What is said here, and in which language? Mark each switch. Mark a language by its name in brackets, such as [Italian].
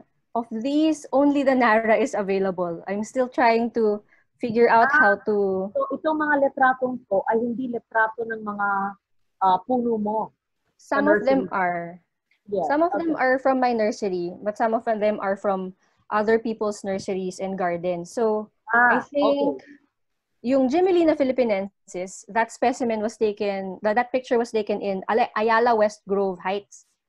[English] Of these, only the Nara is available. I'm still trying to figure out how to... [Filipino] So itong mga letratong to ay hindi letrato ng mga puno mo? [English] Some of them are. Yeah, some of them are from my nursery, but some of them are from other people's nurseries and gardens. So I think yung Gemelina philippinensis, that specimen was taken, that picture was taken in Ayala West Grove Heights.